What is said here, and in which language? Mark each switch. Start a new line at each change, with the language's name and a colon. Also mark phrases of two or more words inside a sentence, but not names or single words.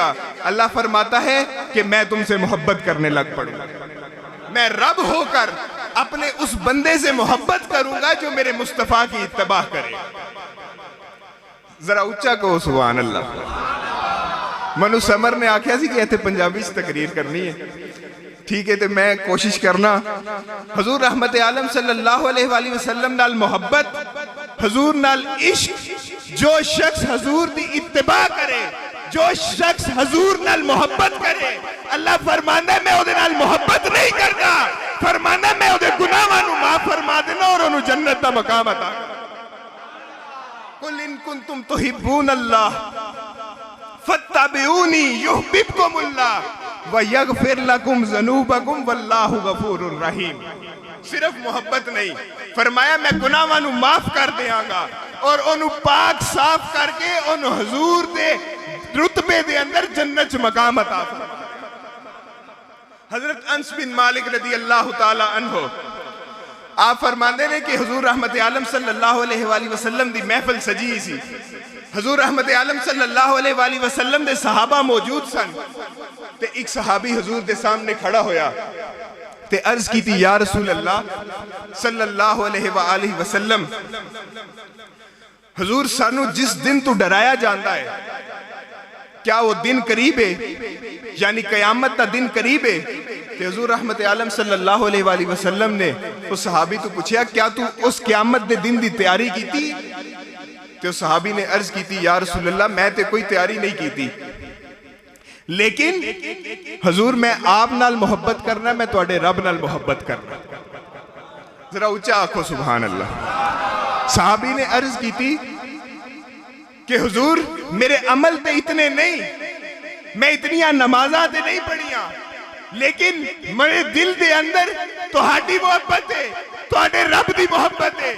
Urdu: اللہ فرماتا ہے کہ میں تم سے محبت کرنے لگ پڑوں گا، میں رب ہو کر اپنے اس بندے سے محبت کروں گا جو میرے مصطفیٰ کی اتباع کرے.
Punjabi: ذرا اچا کہو
Arabic: سبحان الله.
Punjabi: منو سمر نے آکھیا سی کہ ایتھے پنجابی چ تقریر کرنی ہے، ٹھیک ہے، تو میں کوشش کرنا. حضور رحمت عالم
Arabic: صلى الله عليه وسلم
Punjabi: نال محبت، حضور نال عشق، جو شخص حضور دی اتباع کرے، جو شخص حضور نال محبت کرے، اللہ فرماندا ہے میں اودے نال محبت نہیں کرنا، فرماندا میں اودے گناہاں نوں معاف فرما دینا اور اونوں جنت دا مقام عطا.
Arabic: قل إن كنتم تحبون الله فاتبعوني يحببكم الله و يغفر لكم ذنوبكم والله غفور رحيم.
Punjabi: صرف محبت نہیں، فرمایا میں گناہاں نوں معاف کر دیاں گا اور اونوں پاک صاف کر کے اونوں حضور دے رتبے دے اندر جنت چ مقام عطا فرما. حضرت انس بن مالک
Arabic: رضي الله تعالى عنه
Punjabi: آپ فرماتے نے کہ حضور رحمت عالم
Arabic: صلى الله عليه وسلم
Punjabi: دی محفل سجی سی. حضور رحمت عالم
Arabic: صلى الله عليه وسلم
Punjabi: دے صحابہ موجود سن تے اک صحابی حضور دے سامنے کھڑا ہویا تے عرض کی تھی,
Arabic: يا رسول الله صلى الله عليه وسلم,
Urdu: حضور سانوں جس دن تو ڈرایا جاتا ہے کیا وہ دن قریب ہے، یعنی قیامت کا دن قریب ہے?
Punjabi: تے حضور رحمت عالم
Arabic: صلى الله عليه وسلم
Punjabi: نے اس صحابی توں پچھا، کیا تو اس قیامت دے دن دی تیاری کی تھی? تو صحابی نے عرض کی تھی,
Arabic: يا رسول الله
Punjabi: میں تو کوئی تیاری نہیں کی تھی، لیکن حضور میں آپ نال محبت کرنا، میں تہاڈے رب نال محبت کرنا. ذرا اچا آکھو
Arabic: سبحان الله.
Punjabi: صحابی نے عرض کی تھی کہ حضور میرے عمل تے اتنے نہیں، میں اتنیاں نمازاں تے نہیں پڑھیاں، لیکن میرے دل دے اندر تہاڈی محبت ہے، تہاڈے رب دی محبت ہے.